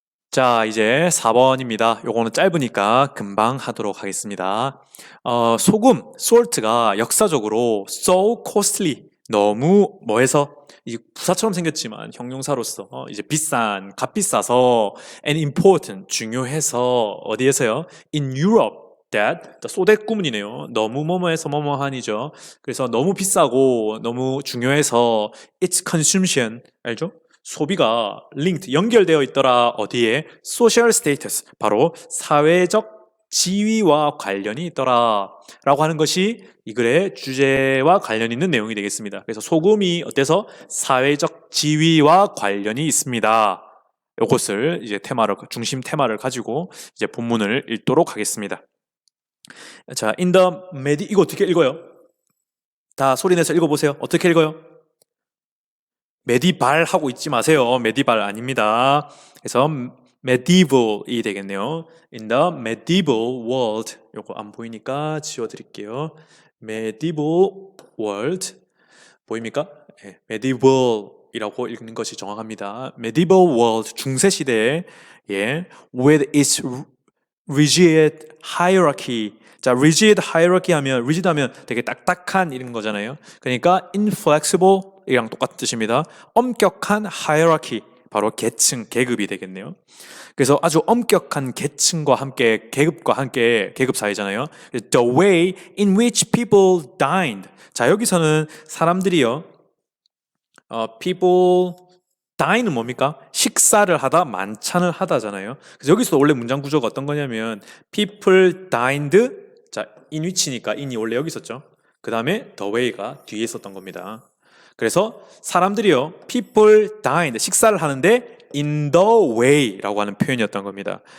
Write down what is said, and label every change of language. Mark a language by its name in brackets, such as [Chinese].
[Korean] 자, 이제 4번입니다. 요거는 짧으니까 금방 하도록 하겠습니다. 소금, salt가 역사적으로 [English] so costly, [Korean] 너무 뭐해서 이 부사처럼 생겼지만 형용사로서 이제 값비싸서 [English] and important, [Korean] 중요해서 어디에서요? [English] In Europe, that [Korean] 소댓 구문이네요. 너무 뭐뭐해서 뭐뭐하니죠. 그래서 너무 비싸고 너무 중요해서 [English] its consumption [Korean] 알죠? 소비가 linked 연결되어 있더라. 어디에? social status 바로 사회적 지위와 관련이 있더라 라고 하는 것이 이 글의 주제와 관련 있는 내용이 되겠습니다. 그래서 소금이 어때서 사회적 지위와 관련이 있습니다. 이것을 이제 중심 테마를 가지고 이제 본문을 읽도록 하겠습니다. 자, 이거 어떻게 읽어요? 다 소리내서 읽어보세요. 어떻게 읽어요? 메디발 하고 있지 마세요. 메디발 아닙니다. 그래서 medieval이 되겠네요. [English] In the medieval world. [Korean] 요거 안 보이니까 지워드릴게요. [English] medieval world. [Korean] 보입니까? 네, medieval이라고 읽는 것이 정확합니다. [English] medieval world. [Korean] 중세시대에 [English] with its rigid hierarchy. [Korean] 자, rigid hierarchy rigid 하면 되게 딱딱한 이런 거잖아요. 그러니까 inflexible 이랑 똑같은 뜻입니다. 엄격한 hierarchy, 바로 계층, 계급이 되겠네요. 그래서 아주 엄격한 계층과 함께, 계급 사회잖아요. [English] The way in which people dined. [Korean] 자, 여기서는 사람들이요, people dine은 뭡니까? 식사를 하다, 만찬을 하다잖아요. 그래서 여기서 원래 문장 구조가 어떤 거냐면 [English] people dined, [Korean] 자, in which니까 in이 원래 여기 있었죠. 그 다음에 the way가 뒤에 있었던 겁니다. 그래서 사람들이요, people dined, 식사를 하는데 [English] in the way [Korean] 라고 하는 표현이었던 겁니다.